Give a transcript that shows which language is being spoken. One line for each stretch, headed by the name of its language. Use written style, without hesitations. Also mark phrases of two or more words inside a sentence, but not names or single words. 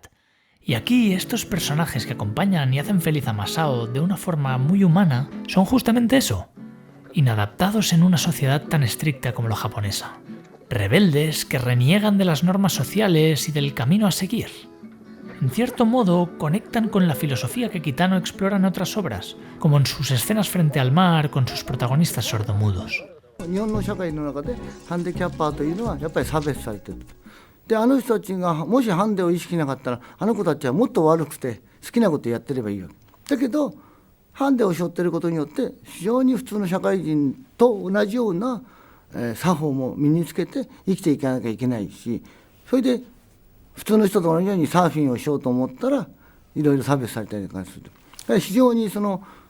Spanish: Y aquí estos personajes que acompañan y hacen feliz a Masao de una forma muy humana son justamente eso, inadaptados en una sociedad tan estricta como la japonesa. Rebeldes que reniegan de las normas sociales y del camino a seguir. En cierto modo, conectan con la filosofía que Kitano explora en otras obras, como en sus escenas frente al mar con sus protagonistas sordomudos.
Japanese: であの人たちがもしハンデを意識なかったらあの子たちはもっと悪くて好きなことやってればいいわけだけどハンデを背負っていることによって非常に普通の社会人と同じような作法も身につけて生きていかなきゃいけないしそれで普通の人と同じようにサーフィンをしようと思ったらいろいろ差別されたりとかするだから非常にその